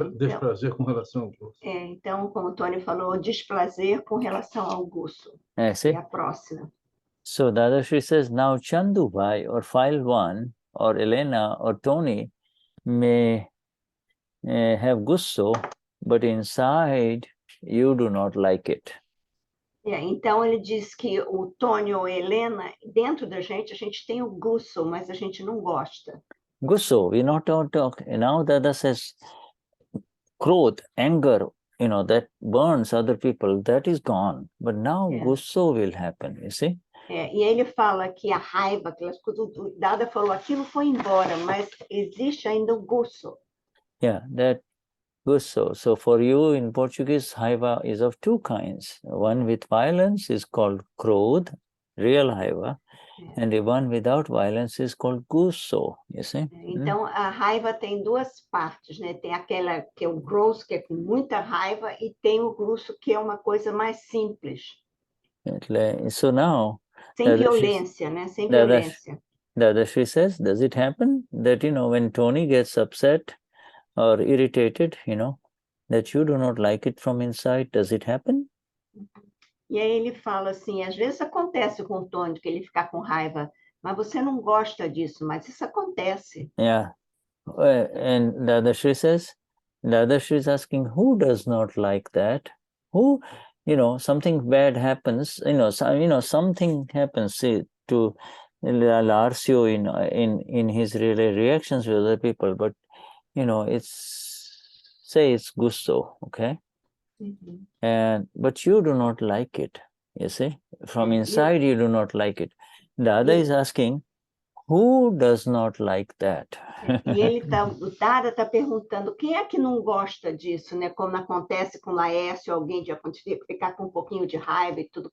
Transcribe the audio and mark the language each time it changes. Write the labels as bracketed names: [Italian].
[Portuguese] Desprazer com relação ao Gusso. Então, como o Tony falou, desprazer com relação ao Gusso. É a próxima. [English] So Dadashri says, now Chandu Bhai or File 1 or Helena or Tony may have Gusso, but inside you do not like it. [Portuguese] Então ele diz que o Tony ou a Helena, dentro da gente, a gente tem o Gusso, mas a gente não gosta. [English] Gusso, we not talk. Now Dada says, growth, anger, that burns other people, that is gone. But now Gusso will happen, you see? [Portuguese] E ele fala que a raiva, o Dada falou, aquilo foi embora, mas existe ainda o Gusso. [English] Yeah, that Gusso. So for you in Portuguese, raiva is of two kinds. One with violence is called krodh, real raiva, and the one without violence is called Gusso, you see? [Portuguese] Então a raiva tem duas partes, né? Tem aquela que é o grosso, que é com muita raiva, e tem o Gusso, que é uma coisa mais simples. [English] So now, [Portuguese] sem violência, né? Sem violência. [English] Dadashri says, does it happen that, when Tony gets upset or irritated, that you do not like it from inside, does it happen? [Portuguese] E aí ele fala assim, às vezes acontece com o Tony, que ele fica com raiva, mas você não gosta disso, mas isso acontece. [English] Yeah. And Dadashri says, Dadashri is asking, who does not like that? Who, something bad happens, something happens to Larsio in his reactions with other people, but, it's say it's Gusso, okay? But you do not like it, you see? From inside, you do not like it. The other is asking, who does not like that? [Portuguese] O Dada está perguntando, quem é que não gosta disso, né? Como acontece com Laércio, alguém de ficar com um pouquinho de raiva e tudo.